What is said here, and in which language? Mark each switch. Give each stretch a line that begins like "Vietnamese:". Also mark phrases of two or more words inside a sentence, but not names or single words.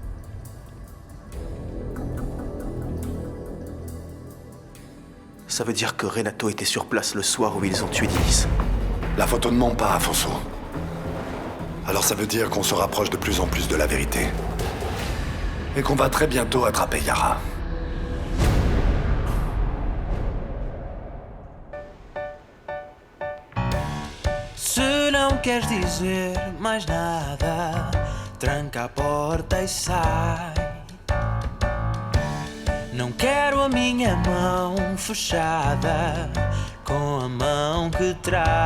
French: Ça veut dire que Renato était sur place le soir où ils ont tué Denise. La photo ne ment pas, Afonso. Alors ça veut dire qu'on se rapproche de plus en plus de la vérité. Et qu'on va très bientôt attraper Yara.
Portuguese: Se não queres dizer mais nada, tranca a porta e sai. Não quero a minha mão fechada com a mão que trai.